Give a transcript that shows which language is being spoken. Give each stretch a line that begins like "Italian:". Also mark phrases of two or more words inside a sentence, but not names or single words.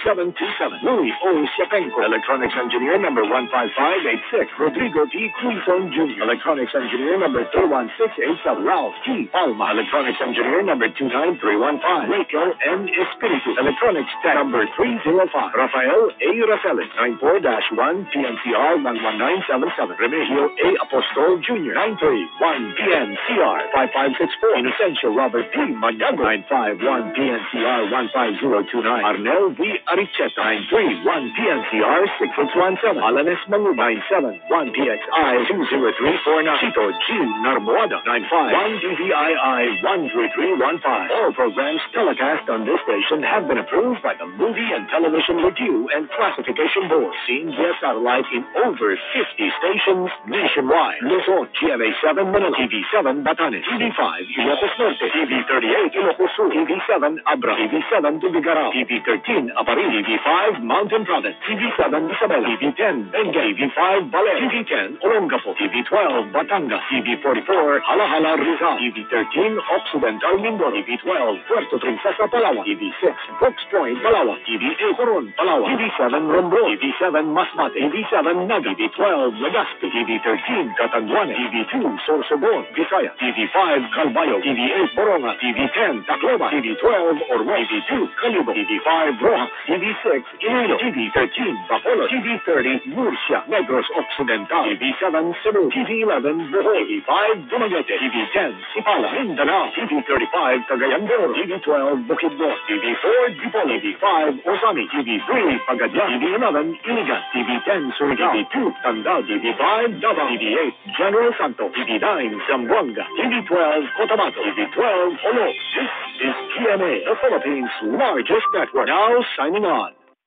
English: Louis O. Siapenko, Electronics Engineer number 15586, Rodrigo T. Quinton Jr. Electronics Engineer number 31687, Ralph T. Palma. Electronics Engineer number 29315, Rachel N. Espiritu. Electronics Tech number 305, Rafael A. Raceles, 94-1 PNCR 11977, Remigio A. Apostol Jr. 931 PNCR 5564, Inocencio Robert P. Manyago 951 PNCR 15029, Arnel V. Aricheta 931 PNCR 6617, Alanes Mangu 971 PXI 20349, Chito G. Narmoada 951 DVII 13315. All programs telecast on this station have been approved by the Movie and Television Review and Classification Board. Seen via satellite in over 50 stations nationwide. Luzon, GMA7 Manila, TV7 Batanes, TV5 Ilocos Norte, TV38 Ilocos Sur, TV7 Abra, TV7 Tubigaraw, TV13 Aparil, TV5 Mountain Province, TV7 Isabela, TV10 Benguet, TV5 Baler, TV10 Olongapo, TV12 Batangas, TV44 Halahala Rizal, TV13 Occidental Mindoro, TV12 Puerto Princesa Palawan, TV6 Brooks Point Palawan, TV8 Coron Palawan, TV7 Romblon, TV7 Masbate, TV7 Naga, TV12 Legazpi, TV13 Catanduanes, TV2 Sorsogon, Visaya, TV5 Calbayo, TV8 Boronga, TV10 Tacloban, TV12 Ormo, TV2 Calibo, TV5 Rojas, TV6 Iloilo, TV13 Bacolod, TV30 Murcia, Negros Occidental, TV7 Cebu, TV11 Bohol, TV5 Dumaguete, TV10 Sipala, Mindanao, TV35 Cagayan de Oro, TV12 Bukidnon, TV4 Dipolo, TV5 Osami, TV3 Pagadian, TV11 Iligan, TV10 Surigao, TV2 Tandao, TV5 Davao, TV8 General Santos, TV9 Zamboanga, TV12 Cotabato, TV12 Holo. This is GMA, the Philippines' largest network. Now signing on.